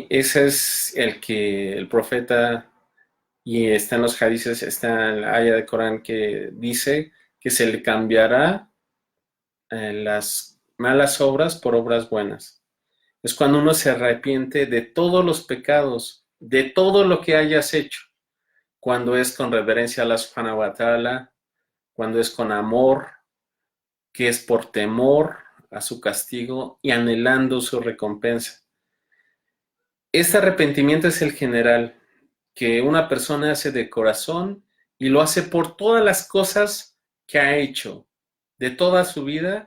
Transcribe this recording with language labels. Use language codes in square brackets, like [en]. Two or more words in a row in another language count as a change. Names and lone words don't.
[es] Ese es el que el profeta, y está en los hadices, está en la aya de Corán que dice que se le cambiará las malas obras por obras buenas. Es cuando uno se arrepiente de todos los pecados, de todo lo que hayas hecho, cuando es con reverencia a Allah [ar] سبحانه وتعالى, [es] cuando es con amor, que es por temor a su castigo y anhelando su recompensa. Este arrepentimiento es el general, que una persona hace de corazón y lo hace por todas las cosas que ha hecho de toda su vida.